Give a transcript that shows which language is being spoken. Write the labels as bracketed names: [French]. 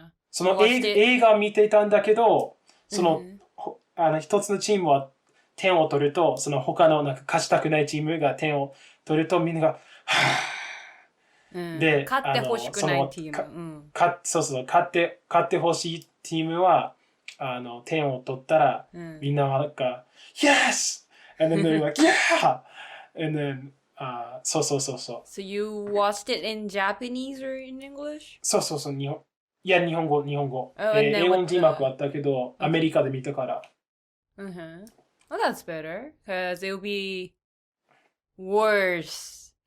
[Japanese] その映画を見ていたんだけど、その一つのチームは点を取ると、その他のなんか勝ちたくないチームが点を取るとみんながで、勝ってほしくないチーム。勝ってほしいチームは点を取ったら、みんなはなんか Yes! [English] And then they're like Yeah! And then [Japanese] そう。 [English] So you watched it in Japanese or in English? [Japanese] そう。日本語。英語の字幕あったけど、アメリカで見たから。 [English] Well, that's better, because it would be worse